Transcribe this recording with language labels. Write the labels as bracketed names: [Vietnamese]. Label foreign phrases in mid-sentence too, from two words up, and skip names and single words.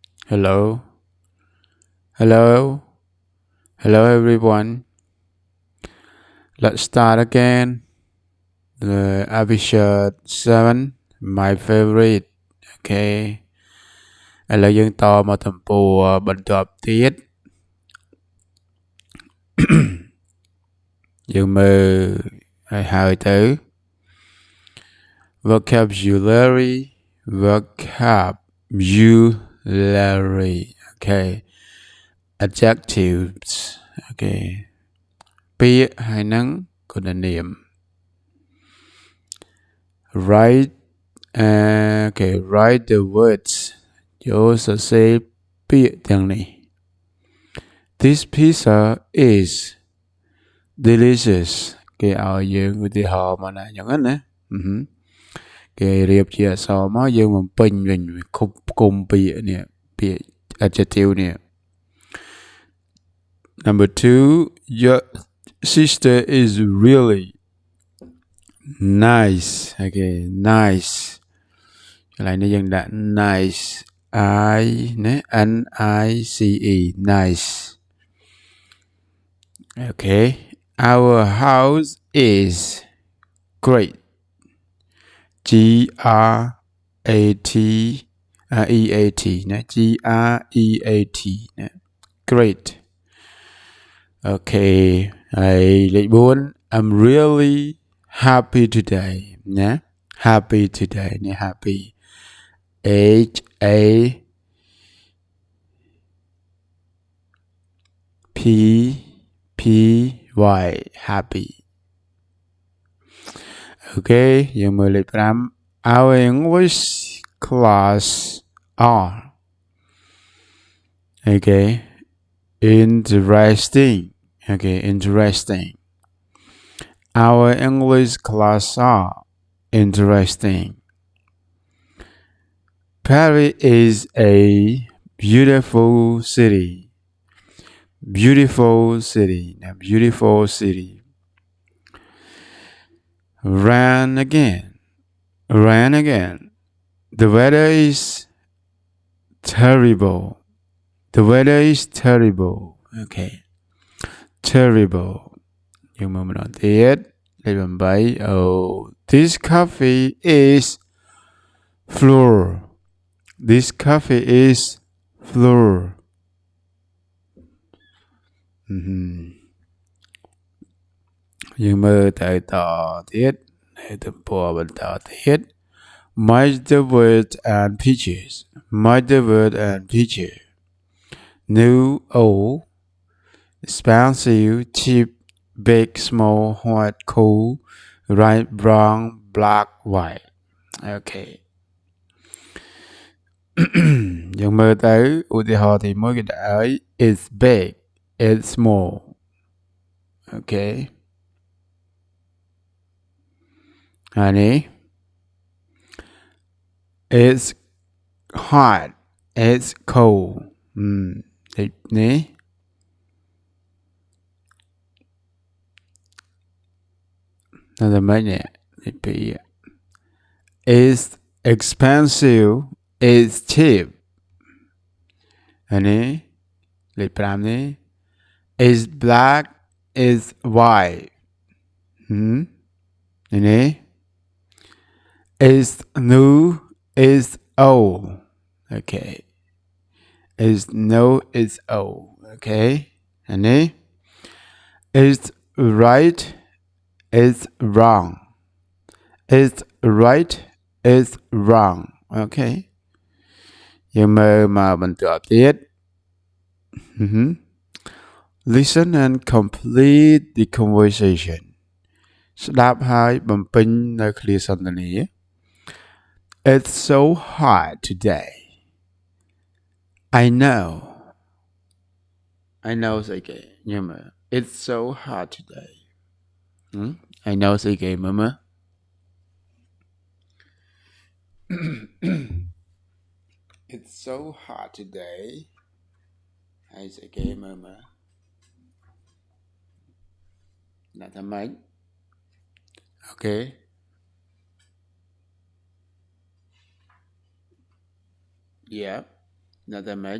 [English] Hello, hello, hello everyone. Let's start again. The episode 7, my favorite. [Khmer] Okay. ឥឡូវយើងតមកទំព័របន្ទាប់ទៀតយើងមើលឲ្យហើយទៅ [English] vocabulary vocabulary okay adjectives okay [Khmer] ពាក្យហើយនឹងគុណនាម [English] write okay write the words [Khmer] យកសរសេរពាក្យទាំងនេះ [English] This pizza is delicious [Khmer] គេឲ្យយើងឧទាហរណ៍មកណាអញ្ចឹងណាគេរៀបជាអក្សរមកយើងបំពេញវិញគុំពាក្យនេះពាក្យ adjective នេះ [English] Number 2 your sister is really nice okay nice [Khmer] កន្លែងនេះយើងដាក់ [English] nice I ណា N I C E nice okay our house is great G R A T E A T ណា G R E A T ណា great okay [Khmer] ហើយលេខ4 [English] I'm really happy today ណា happy today នេះ happy H A P P Y happy okay [Khmer] យើងមើលលេខ5 [English] our English class are okay interesting okay interesting our English class are interesting Paris is a beautiful city beautiful city beautiful city Rain again the weather is terrible the weather is terrible okay terrible [Khmer] យើងមើលម្ដងទៀតលេខ8 [English] oh this coffee is floor this coffee is floor [Khmer] យើងមើលទៅតទៀតនៅទំព័របន្តទៀត [English] Match the word and pictures match the word and picture new old expensive cheap big small hot cool right brown black white okay [Khmer] យើងមើលទៅឧទាហរណ៍ទី1គេដាក់ឲ្យ [English] it's big it's small okay [Khmer] ហើយនេះ [English] it's hot it's cold នេះ [Khmer] នៅតែមិននេះពី [English] it's expensive it's cheap [Khmer] ហើយនេះលេខ5នេះ [English] it's black it's white នេះ it's new it's old okay it's no it's old okay [Khmer] ហើយនេះ [English] it's right it's wrong it's right it's wrong okay [Khmer] យើងមើលមកបន្តទៀត [English] Listen and complete the conversation [Khmer] ស្ដាប់ហើយបំពេញនៅឃ្លាសន្ទនា [English] It's so hot today I know [Khmer] ស្អីគេញ៉ាំ [English] It's so hot today I know [Khmer] ស្អីគេមើល [English] It's so hot today [Khmer] ហើយស្អីគេមើលដាក់ថាម៉េច [English] Okay yeah Another mate.